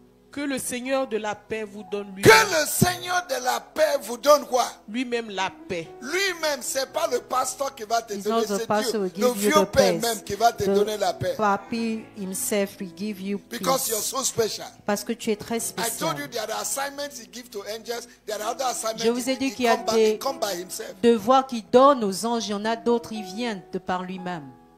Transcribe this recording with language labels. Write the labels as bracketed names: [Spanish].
[French] Que le Seigneur de la paix vous donne lui-même. Que le Seigneur de la paix vous donne quoi? Lui-même la paix. Lui-même, c'est pas le pasteur qui va te donner, c'est Dieu. Le vieux Père même qui va te donner la paix. [English] Papi himself will give you peace. Because you're so special. [French] Parce que tu es très spécial. [English] I told you there are assignments he gives to angels. There are other assignments. [French] Je vous ai dit qu'il y a des devoirs qu'il donne aux anges. Il y en a d'autres, il vient de par lui-même.